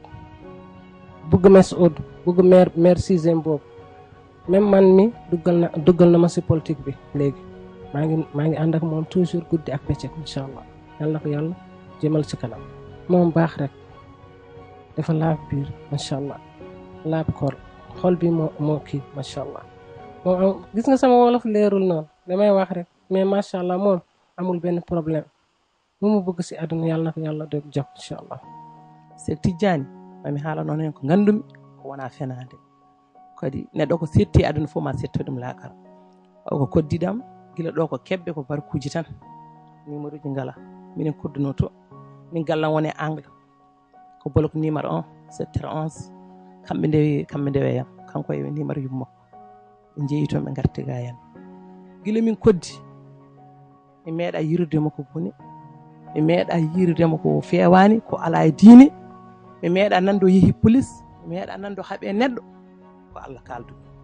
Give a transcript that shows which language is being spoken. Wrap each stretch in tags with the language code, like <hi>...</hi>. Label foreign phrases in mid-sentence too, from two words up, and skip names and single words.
<wo>bëgg Mes'oud bëgg</wo> <fr>maire sixième</fr> <wo>boobu même man mi duggal na ma si politique bi léegi maa ngi ànd ak moom toujours guddi ak bëccëg</wo> <ar>إن شاء الله</ar> <wo>yal na ko yàlla jëmal ci kanam moom baax rek dafa laab biir</wo> <ar>ما شاء الله</ar> <wo>laab xol bi moo kii</wo> <ar>ما شاء الله</ar> <wo>moom gis nga sama wolof leerul noonu damay wax rek mais</wo> <ar>ما شاء الله</ar> <wo>moom amul benn problème mu bëgg si àdduna yàlla na ko yàlla def jox</wo> <ar>إن شاء الله.</ar> <ff>Seeɗ Tijjani mami haala noon hen ko gandumi ko wona fenade kadi neɗɗo ko setti aduna fof ma setto ɗum laakara o ko koddiɗam gila ɗo ko kebbe ko barkuji tan numéro ji ngala minen kodduno to min gallam woni angle ko bolok numéro 1 7h11 kamɓe ndeweyam kanko e numéro yummakko ɓe jeeyi toon ɓe garti ga hen gila min koddi mi meeɗa yirdemo ko boni mi meeɗa yirdemo ko fewani ko ala e diine mi meeɗa nando yeehi police mi meeɗa nando haaɓe neɗɗo ko Allah kaldu</ff>